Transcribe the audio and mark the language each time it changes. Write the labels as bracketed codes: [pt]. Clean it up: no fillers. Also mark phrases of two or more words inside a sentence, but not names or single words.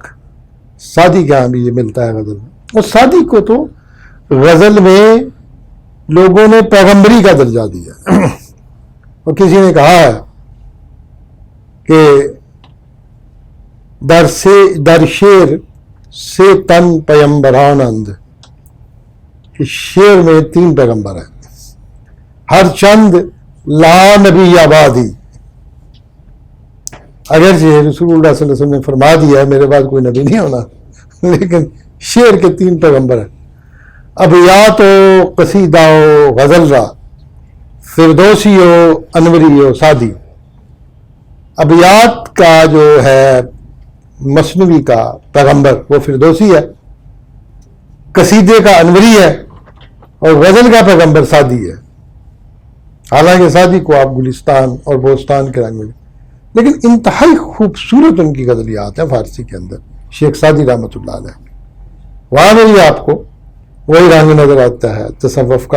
[ur] سعدی کے یہاں بھی یہ ملتا ہے غزل میں، اور سعدی کو تو غزل میں لوگوں نے پیغمبری کا درجہ دیا، اور کسی نے کہا ہے کہ [fa] در شعر سے تن پیمبران اند، [ur] کہ شعر میں 3 پیغمبر ہیں، ہر چند [ar] لا نبی آبادی، [ur] اگرچہ رسول اللہ صلی اللہ علیہ وسلم نے فرما دیا ہے میرے بعد کوئی نبی نہیں ہونا، لیکن شعر کے 3 پیغمبر ہیں، [fa] ابیات و قصیدہ و غزل را، فردوسی و انوری و سعدی۔ [ur] ابیات کا جو ہے مثنوی کا پیغمبر وہ فردوسی ہے، قصیدے کا انوری ہے، اور غزل کا پیغمبر سعدی ہے۔ حالانکہ سعدی کو آپ گلستان اور بوستان کے رنگ میں، لیکن انتہائی خوبصورت ان کی غزلیات ہیں فارسی کے اندر، شیخ سعدی رحمۃ اللہ علیہ، وہاں میں بھی آپ کو وہی رنگ نظر آتا ہے تصوف کا۔